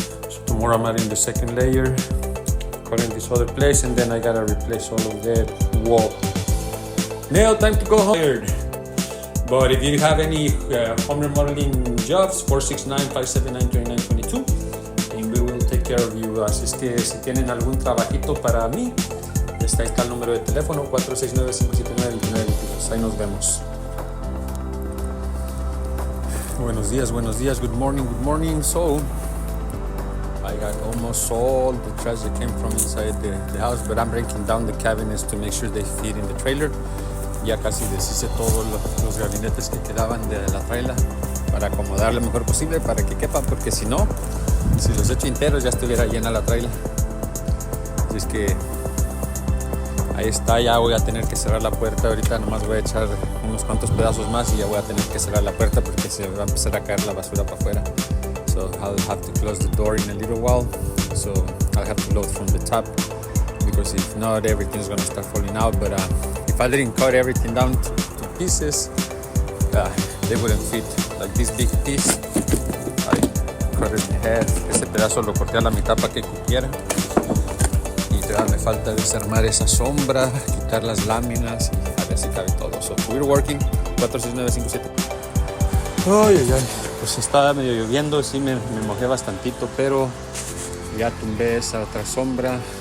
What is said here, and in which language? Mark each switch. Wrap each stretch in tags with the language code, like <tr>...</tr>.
<en>So tomorrow I'm adding the second layer, cutting this other place, and then I gotta replace all of that wall. Now time to go home. But if you have any home remodeling jobs, 469-579-2922, and we will take care of you.</en> <es>Así es que si tienen algún trabajito para mí, ahí está el número de teléfono, 469-579-2922. Ahí nos vemos. Buenos días,</es> <en>good morning. So, I got almost all the trash that came from inside the house, but I'm breaking down the cabinets to make sure they fit in the trailer.</en> <es>Ya casi deshice todos los gabinetes que quedaban de la trailer para acomodar lo mejor posible para que quepan, porque si no, si los echo enteros ya estuviera llena la trailer. Así es que ahí está, ya voy a tener que cerrar la puerta. Ahorita nomás voy a echar unos cuantos pedazos más y ya voy a tener que cerrar la puerta porque se va a empezar a caer la basura para afuera.</es> <en>So I'll have to close the door in a little while. So I'll have to load from the top because if not, everything's gonna start falling out. But if I didn't cut everything down to pieces, they wouldn't fit. Like this big piece, I cut it in half.</en> <es>Ese pedazo lo corté a la mitad para que cupiera. Me falta desarmar esa sombra, quitar las láminas y a ver si cabe todo.</es> <en>So we're working.</en> <es>46957. Ay. Pues estaba medio lloviendo, sí me mojé bastantito, pero ya tumbé esa otra sombra.</es>